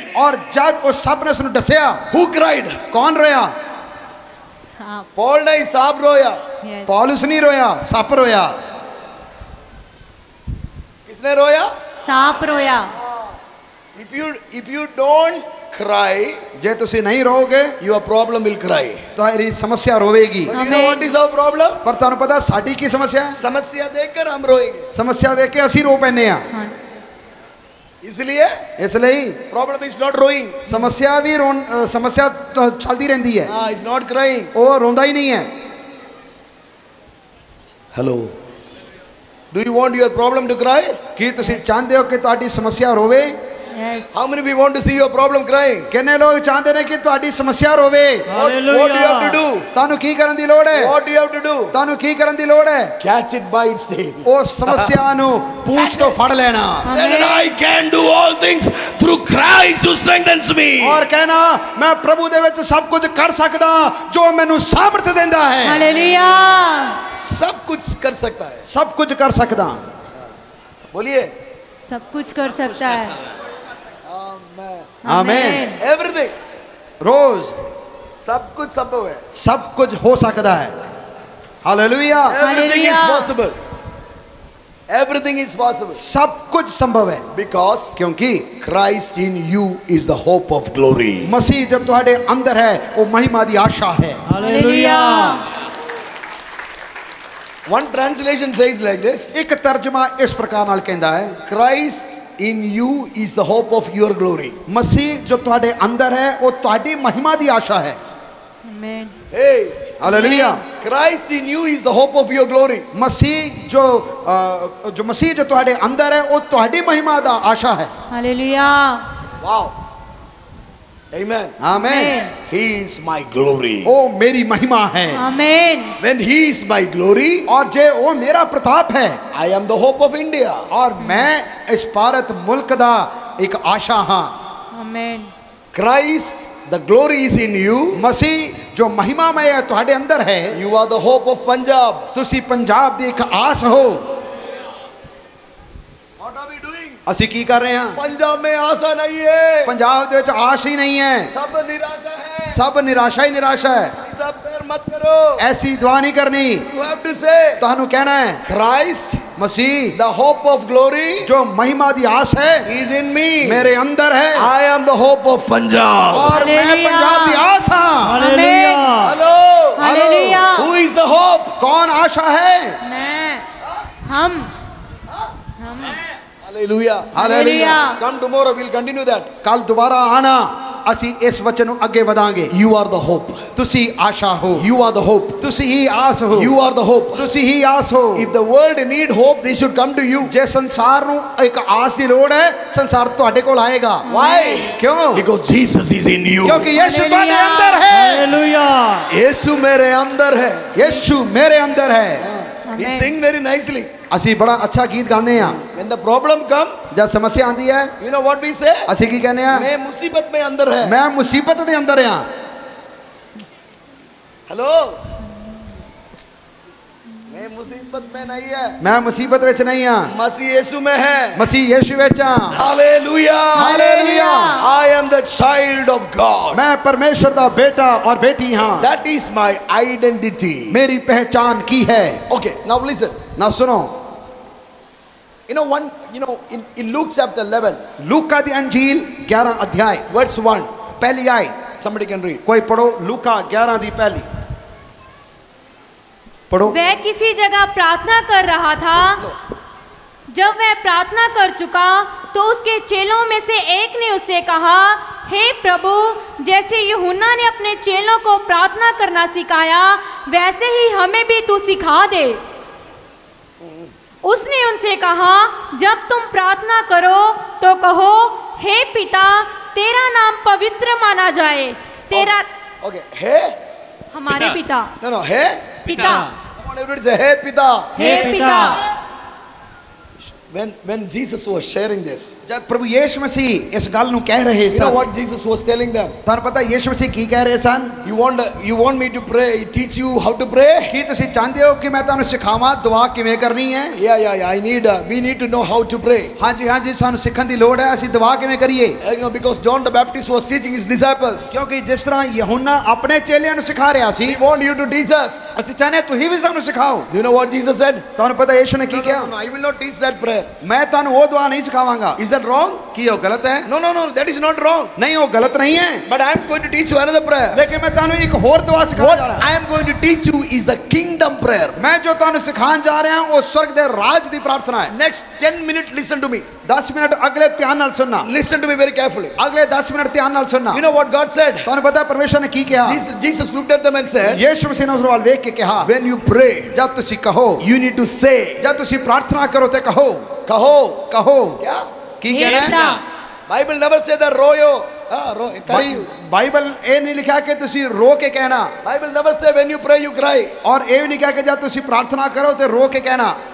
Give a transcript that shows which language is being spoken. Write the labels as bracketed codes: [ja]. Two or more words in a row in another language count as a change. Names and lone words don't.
[pa] ਔਰ ਜਦ ਉਸ ਸੱਪ ਨੇ ਉਸ ਨੂੰ ਡਸਿਆ [en] who cried? [pa] ਕੌਣ ਰੋਇਆ [hi] सांप Paul नहीं, साब रोया. [en] यस [pa] ਪੌਲਸ ਨਹੀਂ ਰੋਇਆ ਸੱਪ ਰੋਇਆ [hi] किसने रोया? सांप रोया [en] If you don't cry, [pa] ਜੇ ਤੁਸੀਂ ਨਹੀਂ ਰੋਗੇ [en] your problem will cry. [pa] ਤੁਹਾਡੀ ਸਮੱਸਿਆ ਰੋਵੇਗੀ [en] But you know what is our problem? [pa] ਪਰ ਤੁਹਾਨੂੰ ਪਤਾ ਸਾਡੀ ਕੀ ਸਮੱਸਿਆ ਹੈ [hi] समस्या देखकर हम रोएंगे. [pa] ਸਮੱਸਿਆ ਵੇਖ ਕੇ ਅਸੀਂ ਰੋ ਪੈਂਦੇ ਆ [hi] हाँ इसलिए [pa] ਇਸ ਲਈ [en] problem is not rowing. [pa] ਸਮੱਸਿਆ ਵੀ ਸਮੱਸਿਆ ਚੱਲਦੀ ਰਹਿੰਦੀ ਹੈ [en] It's not crying. [pa] ਉਹ ਰੋਂਦਾ ਹੀ ਨਹੀਂ ਹੈ [en] Hello. Do you want your problem to cry? [pa] ਕੀ ਤੁਸੀਂ ਚਾਹੁੰਦੇ ਹੋ ਕਿ ਤੁਹਾਡੀ ਸਮੱਸਿਆ ਰੋਵੇ [en] यस How many of you want to see your problem crying? [pa] ਕਿੰਨੇ ਲੋਕ ਚਾਹੁੰਦੇ ਨੇ ਕਿ ਤੁਹਾਡੀ ਸਮੱਸਿਆ ਰੋਵੇ [en] What do you have to do? [pa] ਤੁਹਾਨੂੰ ਕੀ ਕਰਨ ਦੀ ਲੋੜ ਹੈ [en] What do you have to do? [pa] ਤੁਹਾਨੂੰ ਕੀ ਕਰਨ ਦੀ ਲੋੜ ਹੈ [en] Catch it by its tail. [pa] ਉਸ ਸਮੱਸਿਆ ਨੂੰ ਪੂੰਛ ਤੋਂ ਫੜ ਲੈਣਾ [en] Say that I can do all things through Christ who strengthens me. [pa] ਔਰ ਕਹਿਣਾ ਮੈਂ ਪ੍ਰਭੂ ਦੇ ਵਿੱਚ ਸਭ ਕੁਝ ਕਰ ਸਕਦਾ ਜੋ ਮੈਨੂੰ ਸਾਮਰਥ ਦਿੰਦਾ ਹੈ [hi] हालेलुया सब कुछ कर सकता है. [pa] ਸਭ ਕੁਝ ਕਰ ਸਕਦਾ [hi] बोलिए. सब कुछ कर सकता है आमीन [en] Everything. [pa] ਰੋਜ਼ [hi] सब कुछ संभव है. [pa] ਸਭ ਕੁਝ ਹੋ ਸਕਦਾ ਹੈ ਹਾਲੇਲੂਇਆ [en] Everything is Hallelujah. possible. Everything is possible. [pa] ਸਭ ਕੁਝ ਸੰਭਵ ਹੈ [en] Because [pa] ਕਿਉਂਕਿ [en] Christ in you is the hope of glory. [pa] ਮਸੀਹ ਜਬ ਤੁਹਾਡੇ ਅੰਦਰ ਹੈ ਉਹ ਮਹਿਮਾ ਦੀ ਆਸ਼ਾ ਹੈ [hi] हालेलुया [en] One translation says like this. [pa] ਇੱਕ ਤਰਜਮਾ ਇਸ ਪ੍ਰਕਾਰ ਨਾਲ ਕਹਿੰਦਾ ਹੈ [en] Christ in you is the hope of your glory. [pa] ਮਸੀਹ ਜੋ ਤੁਹਾਡੇ ਅੰਦਰ ਹੈ ਉਹ ਤੁਹਾਡੀ ਮਹਿਮਾ ਦੀ ਆਸ਼ਾ ਹੈ [hi] आमीन [en] Hey, [pa] ਹਾਲੇਲੂਇਆ [en] Christ in you is the hope of your glory. [pa] ਮਸੀਹ ਜੋ ਮਸੀਹ ਜੋ ਤੁਹਾਡੇ ਅੰਦਰ ਹੈ ਉਹ ਤੁਹਾਡੀ ਮਹਿਮਾ ਦਾ ਆਸ਼ਾ ਹੈ [hi] हालेलुया [en] Wow. Amen. [pa] ਆਮੇਨ [en] He is my glory. [pa] ਉਹ ਮੇਰੀ ਮਹਿਮਾ ਹੈ [hi] आमीन [en] When he is my glory, [pa] ਔਰ ਜੇ ਉਹ ਮੇਰਾ ਪ੍ਰਤਾਪ ਹੈ [en] I am the hope of India. [pa] ਔਰ ਮੈਂ ਇਸ ਭਾਰਤ ਮੁਲਕ ਦਾ ਇੱਕ ਆਸ਼ਾ ਹਾਂ [hi] आमीन [en] Christ, the glory is in you. [pa] ਮਸੀਹ ਜੋ ਮਹਿਮਾਮय ਹੈ ਤੁਹਾਡੇ ਅੰਦਰ ਹੈ [en] You are the hope of Punjab. [pa] ਤੁਸੀਂ ਪੰਜਾਬ ਦੀ ਇੱਕ ਆਸ ਹੋ [en] What are we doing? [pa] ਅਸੀਂ ਕੀ ਕਰ ਰਹੇ ਹਾਂ [hi] पंजाब में आशा नहीं है. [pa] ਪੰਜਾਬ ਦੇ ਵਿੱਚ ਆਸ ਹੀ ਨਹੀਂ ਹੈ [hi] सब निराशा है. [pa] ਸਭ ਨਿਰਾਸ਼ਾ ਹੀ ਨਿਰਾਸ਼ਾ ਹੈ [hi] सब पैर मत करो. [pa] ਐਸੀ ਦੁਆ ਨਹੀਂ ਕਰਨੀ [en] You have to say, [pa] ਤੁਹਾਨੂੰ ਕਹਿਣਾ ਹੈ [en] Christ, [pa] ਮਸੀਹ [en] the hope of glory, [pa] ਜੋ ਮਹਿਮਾ ਦੀ ਆਸ ਹੈ [en] is in me. [pa] ਮੇਰੇ ਅੰਦਰ ਹੈ [en] I am the hope of Punjab. [pa] ਔਰ ਮੈਂ ਹਾਲੇਲੂਇਆ। ਪੰਜਾਬ ਦੀ ਆਸ ਹਾਂ [hi] आमीन [en] Hello. [hi] हालेलुया [en] Who is the hope? [pa] ਕੌਣ ਆਸ਼ਾ ਹੈ [hi] मैं हम [en] Hallelujah. [pa] ਹਾਲੇਲੂਇਆ [en] Come tomorrow, we'll continue that. [pa] ਕੱਲ ਦੁਬਾਰਾ ਆਣਾ ਅਸੀਂ ਇਸ ਵਚਨ ਨੂੰ ਅੱਗੇ ਵਧਾਂਗੇ [en] You are the hope. [pa] ਤੁਸੀਂ ਆਸ਼ਾ ਹੋ [en] You are the hope. [pa] ਤੁਸੀਂ ਹੀ ਆਸ ਹੋ [en] You are the hope. [pa] ਤੁਸੀਂ ਹੀ ਆਸ ਹੋ [en] If the world need hope, they should come to you. [pa] ਜੇ ਸੰਸਾਰ ਨੂੰ ਇੱਕ ਆਸ ਦੀ ਲੋੜ ਹੈ ਸੰਸਾਰ ਤੁਹਾਡੇ ਕੋਲ ਆਏਗਾ [en] Why? [pa] ਕਿਉਂ [en] Because Jesus is in you. [pa] ਕਿਉਂਕਿ ਯਿਸੂ ਤੁਹਾਡੇ ਹਾਲੇਲੂਇਆ। ਅੰਦਰ ਹੈ [hi] यीशु मेरे अंदर है. [pa] ਯਿਸੂ ਮੇਰੇ ਅੰਦਰ ਹੈ [en] We [hi] आमीन [en] sing very nicely. [pa] ਅਸੀਂ ਬੜਾ ਅੱਛਾ ਗੀਤ ਗਾਉਂਦੇ ਆ [en] When the problem come, [pa] ਜਦ ਸਮੱਸਿਆ ਆਉਂਦੀ ਹੈ [en] you know what we say? [pa] ਅਸੀਂ ਕੀ ਕਹਿੰਦੇ ਆ [hi] मैं मुसीबत में अंदर है. [pa] ਮੈਂ ਮੁਸੀਬਤ ਦੇ ਅੰਦਰ ਆ [en] Hello. [hi] मैं मुसीबत में नहीं है. [pa] ਮੈਂ ਮੁਸੀਬਤ ਵਿੱਚ ਨਹੀਂ ਆ [hi] मसीह यीशु में है. [pa] ਮਸੀਹ ਯਿਸੂ ਵਿੱਚ ਆ [en] Hallelujah. [pa] ਹਾਲੇਲੂਇਆ [en] I am the child of God. [pa] ਮੈਂ ਪਰਮੇਸ਼ਰ ਦਾ ਬੇਟਾ ਔਰ ਬੇਟੀ ਹਾਂ [en] That is my identity. [pa] ਮੇਰੀ ਪਹਿਚਾਨ ਕੀ ਹੈ [en] Okay, now listen. [pa] ਨਾ ਸੁਣੋ [en] in Luke chapter 11, [pa] ਲੂਕਾ ਦੀ ਅੰਜੀਲ 11 ਅਧਿਆਇ [en] verse 1. [pa] ਪਹਿਲੀ ਆਇਤ [en] Somebody can read. [pa] ਕੋਈ ਪੜੋ ਲੂਕਾ 11 ਦੀ ਪਹਿਲੀ पढ़ो। [hi] वह किसी जगह प्रार्थना कर रहा था। जब वह प्रार्थना कर चुका तो उसके चेलों में से एक ने उससे कहा, हे प्रभु, जैसे यूहन्ना ने अपने चेलों को प्रार्थना करना सिखाया वैसे ही हमें भी तू सिखा दे। उसने उनसे कहा, जब तुम प्रार्थना करो तो कहो, हे पिता, तेरा नाम पवित्र माना जाए। तेरा [en] Okay, hey? [hi] हमारे पिता [en] No, hey? [hi] पिता [en] Come on, everybody say, hey, Pita. [hi] हे पिता। [en] When Jesus was sharing this, [pa] जब प्रभु यीशु मसीह इस गल ਨੂੰ ਕਹਿ ਰਹੇ [en] you know [pa] ਸਨ, [en] what Jesus was telling them? [pa] ਤੁਹਾਨੂੰ ਪਤਾ ਯੀਸ਼ੂ ਮਸੀਹ ਕੀ ਕਹਿ ਰਹੇ ਸਨ? [en] You want me to pray, teach you how to pray? [pa] ਕੀ ਤੁਸੀਂ ਚਾਹੁੰਦੇ ਹੋ ਕਿ ਮੈਂ ਤੁਹਾਨੂੰ ਸਿਖਾਵਾਂ ਦੁਆ ਕਿਵੇਂ ਕਰਨੀ ਹੈ? [en] Yeah. We need to know how to pray. [pa] ਹਾਂਜੀ ਹਾਂਜੀ, ਸਾਨੂੰ ਸਿੱਖਣ ਦੀ ਲੋੜ ਹੈ, ਅਸੀਂ ਦੁਆ ਕਿਵੇਂ ਕਰੀਏ? [en] Because John the Baptist was teaching his disciples. [pa] ਕਿਉਂਕਿ ਜਿਸ ਤਰ੍ਹਾਂ ਯਹੋਨਾ ਆਪਣੇ ਚੇਲਿਆਂ ਨੂੰ ਸਿਖਾ ਰਿਹਾ ਸੀ, [en] We want you to teach us. [pa] ਅਸੀਂ ਚਾਹੁੰਦੇ ਤੁਸੀਂ ਵੀ ਸਾਨੂੰ ਸਿਖਾਓ। [en] Do you know what Jesus said? [pa] ਤੁਹਾਨੂੰ ਪਤਾ ਯੀਸ਼ੂ ਨੇ ਕੀ ਕਿਹਾ? [en] No, I will not teach that prayer. [pa] ਮੈਂ ਤੁਹਾਨੂੰ ਉਹ ਦੁਆ ਨਹੀਂ ਸਿਖਾਵਾਂਗਾ। [en] Is that wrong? [pa] ਕੀ ਉਹ ਗਲਤ ਹੈ? [en] No, that is not wrong. [pa] ਨਹੀਂ, ਉਹ ਗਲਤ ਨਹੀਂ ਹੈ, [en] But I am going to teach you another prayer. [pa] ਲੇਕਿਨ ਮੈਂ ਤੁਹਾਨੂੰ ਇੱਕ ਹੋਰ ਦੁਆ ਸਿਖਾਉਣ [en] What [pa] ਜਾ ਰਿਹਾ [en] I am going to teach you is the kingdom prayer. [pa] ਮੈਂ ਜੋ ਤੁਹਾਨੂੰ ਸਿਖਾਉਣ ਜਾ ਰਿਹਾ ਉਹ ਸਵਰਗ ਦੇ ਰਾਜ ਦੀ ਪ੍ਰਾਰਥਨਾ ਹੈ। [en] Next 10 minutes, listen to me. [pa] 10 ਮਿੰਟ ਅਗਲੇ ਧਿਆਨ ਨਾਲ ਸੁਣਨਾ। [en] Listen to me very carefully. [pa] ਅਗਲੇ 10 ਮਿੰਟ ਧਿਆਨ ਨਾਲ ਸੁਣਨਾ। [en] You know what God said? [pa] ਤੁਹਾਨੂੰ ਪਤਾ ਪਰਮੇਸ਼ਰ ਨੇ ਕੀ ਕਿਹਾ? [en] Jesus looked at them and said, [pa] ਯੀਸ਼ੂ ਮਸੀਹ ਨੇ ਉਸ ਵੱਲ ਵੇਖ ਕੇ ਕਿਹਾ, [en] when you pray, [pa] ਜਦ ਤੁਸੀਂ ਕਹੋ, [en] you need to say. [pa] ਜਦ ਤੁਸੀਂ ਪ੍ਰਾਰਥਨਾ ਕਰੋ ਤੇ ਕਹੋ ਕਹੋ [hi] क्या ਕੀ हे [pa] ਕਹਿਣਾ [hi] पिता। [pa] ਹੈ? [en] Bible never say that royo. Kariyu. [pa] ਬਾਈਬਲ ਇਹ ਨਹੀਂ ਲਿਖਿਆ ਕਿ ਤੁਸੀਂ ਰੋ ਕੇ ਕਹਿਣਾ, [en] Bible never say when you pray you cry. [pa] ਔਰ ਇਹ ਵੀ ਨਹੀਂ ਕਿਹਾ ਕਿ ਜਦ ਤੁਸੀਂ ਪ੍ਰਾਰਥਨਾ ਕਰੋ ਤੇ ਰੋ ਕੇ ਕਹਿਣਾ।